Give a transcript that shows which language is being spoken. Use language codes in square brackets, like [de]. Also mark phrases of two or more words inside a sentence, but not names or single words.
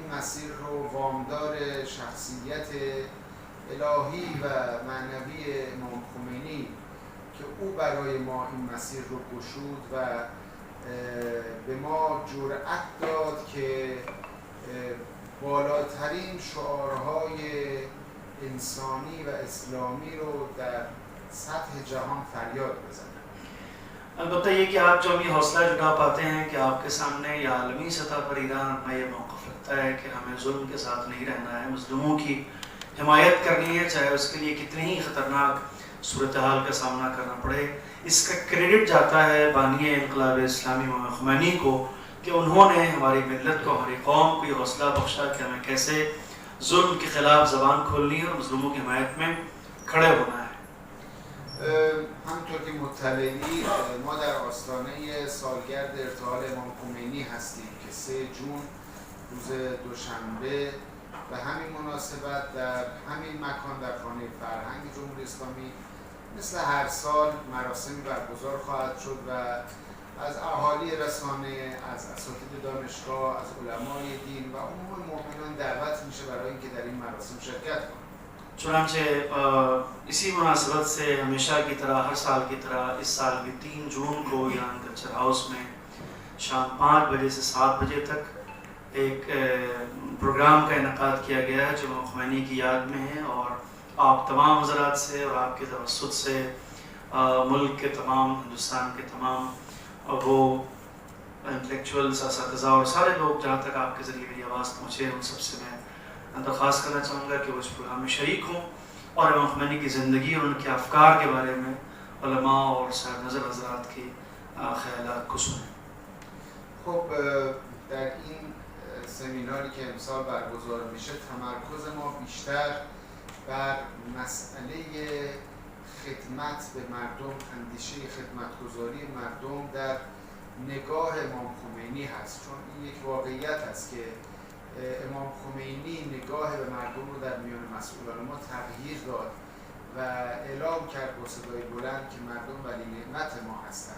[fa] مسیر رو وامدار شخصیت الهی و معنوی امام خمینی که او برای ما این مسیر رو گشود و به ما جرأت داد که بالاترین شعارهای انسانی و اسلامی رو در سطح جهان فریاد بزنیم. [ur] البته یہ کہ آپ جب یہ حوصلہ جٹا پاتے ہیں کہ آپ کے سامنے یا عالمی سطح پر ایران اپنا یہ موقف رکھتا ہے کہ ہمیں ظلم کے ساتھ نہیں رہنا ہے، مسلموں کی حمایت کرنی ہے، چاہے اس کے لیے کتنی ہی خطرناک صورت حال کا سامنا کرنا پڑے. اس کا کریڈٹ جاتا ہے بانیِ انقلاب اسلامی امام خمینی کو کہ انہوں نے ہماری ملت کو، ہماری قوم کو یہ حوصلہ بخشا کہ ہمیں کیسے ظلم کے خلاف زبان کھولنی ہے اور مسلموں کی حمایت میں کھڑے ہونا ہے. [fa] همونطور که مطلعی ما در آستانه سالگرد ارتحال امام خمینی هستیم که 3 جون روز دوشنبه به همین مناسبت در همین مکان در خانه فرهنگ جمهوری اسلامی مثل هر سال مراسمی برگزار خواهد شد و از اهالی رسانه، از اساتید دانشگاه، از علمای دین و عموم مؤمنان دعوت میشه برای اینکه در این مراسم شرکت کنند. [ur] چنانچہ اسی مناسبت سے ہمیشہ کی طرح، ہر سال کی طرح اس سال بھی 3 جون کو ایران کلچر ہاؤس میں شام 5 بجے سے 7 بجے تک ایک پروگرام کا انعقاد کیا گیا ہے جو امام خمینی کی یاد میں ہے. اور آپ تمام حضرات سے اور آپ کے توسط سے ملک کے تمام، ہندوستان کے تمام وہ انٹیلیکچوئلز، اساتذہ اور سارے لوگ جہاں تک آپ کے ذریعے میری آواز پہنچے ان سب سے میں درخواست کرنا چاہوں گا کہ وہ اس پروگرام میں شریک ہوں اور امام خمینی کی زندگی اور ان کے افکار کے بارے میں علما اور صاحب نظر حضرات کے خیالات کو سنیں. [fa] خب در این سمیناری که امسال برگزار میشه تمرکز ما بیشتر بر مسئله خدمت به مردم، اندیشه خدمتگزاری مردم در نگاه امام خمینی هست، چون این یک واقعیت است که امام خمینی نگاه به مردم رو در میان مسئولان ما تغییر داد و اعلام کرد با صدای بلند که مردم ولی نعمت ما هستند.